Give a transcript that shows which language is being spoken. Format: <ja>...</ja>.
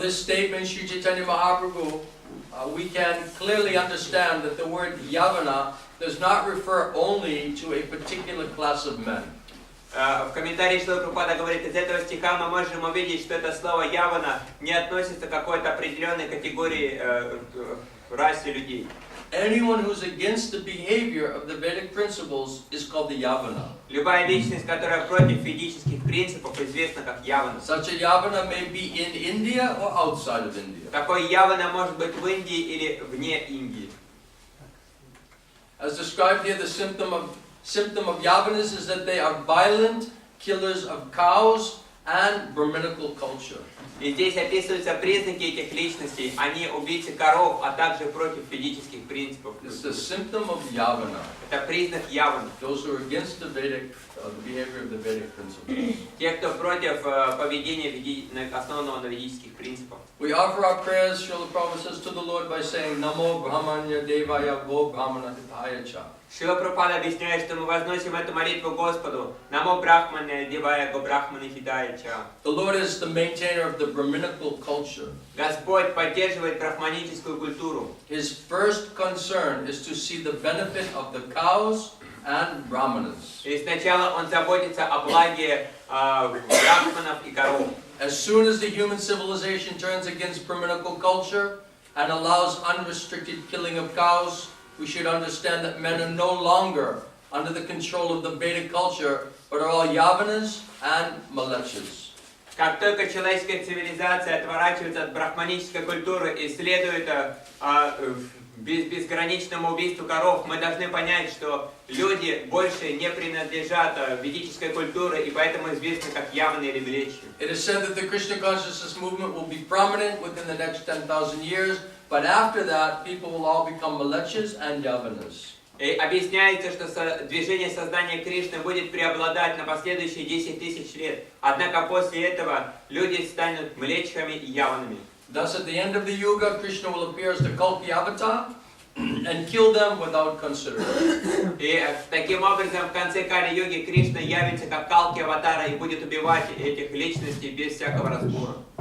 <en>this statement, Sri Caitanya-Mahaprabhu, we can clearly understand that the word Yavana does not refer only to a particular class of men.</en> <ru>В комментарии Шрила Прабхупада говорит, из этого стиха мы можем увидеть, что это слово «явана» не относится к какой-то определенной категории расе людей.</ru> <en>Anyone who's against the behavior of the Vedic principles is called the Yavana.</en> <ru>Любая личность, которая против ведических принципов, известна как явана.</ru> <en>Such a Yavana may be in India or outside of India.</en> <ru>Такой явана может быть в Индии или вне Индии.</ru> <en>As described here, the symptom of Yavanas is that they are violent killers of cows and Brahminical culture.</en> <ru>И здесь описываются признаки этих личностей. Они убийцы коров, а также против ведических принципов.</ru> <en>It's the symptom of Yavana.</en> <ru>Это признак явана.</ru> <en>Those who are against the Vedic, the behavior of the Vedic principles.</en> <ru>Те, кто против поведения, основанного на ведических принципах.</ru> <en>We offer our prayers, Srila Prabhupada says, to the Lord by saying,</en> <sa>Namo Brahmanya Devaya Go Brahmana Hitaya Cha.</sa> <ru>Шрила Прабхупада объясняет, что мы возносим эту молитву Господу.</ru> <sa>Намо Брахмане Девая Го Брахмане Хидая Ча.</sa> <en>The Lord is the maintainer of the Brahminical culture.</en> <ru>Господь поддерживает брахманическую культуру.</ru> <en>His first concern is to see the benefit of the cows and Brahmanas.</en> <ru>И сначала он заботится о благе брахманов и коров.</ru> <en>As soon as the human civilization turns against Brahminical culture and allows unrestricted killing of cows, we should understand that men are no longer under the control of the Vedic culture, but are all Yavanas and Malechas.</en> <ru>Как только человеческая цивилизация отворачивается от брахманической культуры и следует безграничному убийству коров, мы должны понять, что люди больше не принадлежат ведической культуре, и поэтому известны как яваны или млечи.</ru> <en>It is said that the Krishna consciousness movement will be prominent within the next 10,000 years, but after that, people will all become Malechas and Yavanas.</en> <ru>И объясняется, что движение сознания Кришны будет преобладать на последующие 10 тысяч лет. Однако после этого люди станут млечхами и яванами.</ru> <en>Thus, at the end of the Yuga, Krishna will appear as the Kalki avatar and kill them without consideration. И таким образом в конце Кали-юги Кришна явится как Калки аватара и будет убивать этих личностей без всякого разбора.</en>